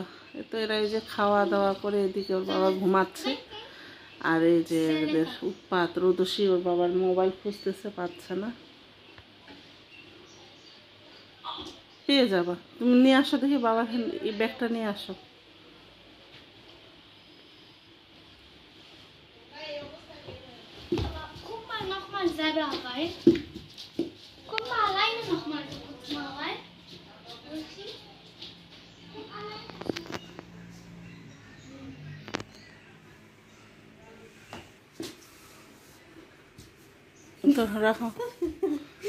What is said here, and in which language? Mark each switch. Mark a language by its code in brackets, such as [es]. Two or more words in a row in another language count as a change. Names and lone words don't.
[bn] তো এরা এই যে খাওয়া দাওয়া করে, এদিকে ওর বাবা ঘুমাচ্ছে, আর এই যে এদের উৎপাত রোদসী, ওর বাবার মোবাইল খুঁজতেছে, পাচ্ছে না। পেয়ে যাবা, তুমি নিয়ে আসো দেখি বাবার এই ব্যাগটা নিয়ে আসো। [de] Guck mal nochmal selber rein. Guck mal alleine nochmal mal rein. Guck alleine. [bn] তো রাখো।